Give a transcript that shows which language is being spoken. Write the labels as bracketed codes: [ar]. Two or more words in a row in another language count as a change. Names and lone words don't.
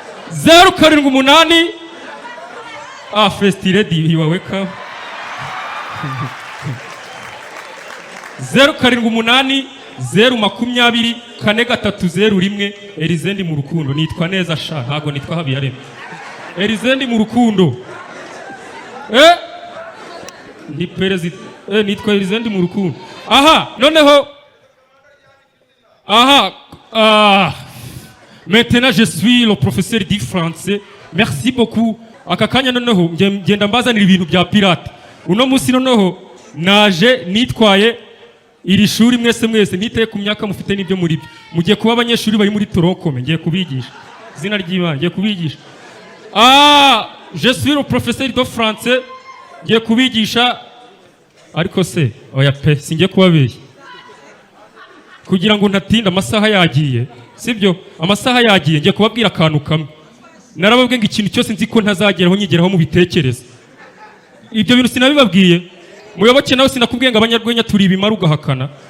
[rw] Zeru karindwi umunani. [en] Ah, first lady, you are welcome. [rw] Zeru karindwi umunani, zeru makumyabiri, kane gatatu zeru rimwe. Elize ndi mu rukundo. Nitwa neza sha, ntago nitwa Habiyaremye. Elize ndi mu rukundo. Eh? Ndi perezida. Eh, nitwa Elize ndi mu rukundo. Aha, noneho. Aha, ah. [fr] Maintenant, je suis le professeur du français. Merci beaucoup. [rw] Aka kanya noneho, nge-, ngenda mbazanira ibintu bya Pirate. Uno munsi noneho, naje nitwaye iri shuri mwese mwese, niteye ku myaka mufite n'ibyo muri byo. Mugiye kuba abanyeshuri bari muri Torokome, ngiye kubigisha. Izina ry'Imana, ngiye kubigisha. [fr] Ah, je suis le professeur de français. [rw] Ngiye kubigisha. Ariko se, oya pe, singiye kubabeshya. Kugira ngo ntatinde, amasaha yagiye, sibyo? Amasaha yagiye, ngiye kubabwira akantu kamwe. Narababwiye ngo ikintu cyose nzi ko ntazageraho, nyigeraho mu bitekerezo. Ibyo bintu sinabibabwiye. Muyoboke nawe sinakubwiye ngo abanyarwenya turi ibimara ugahakana.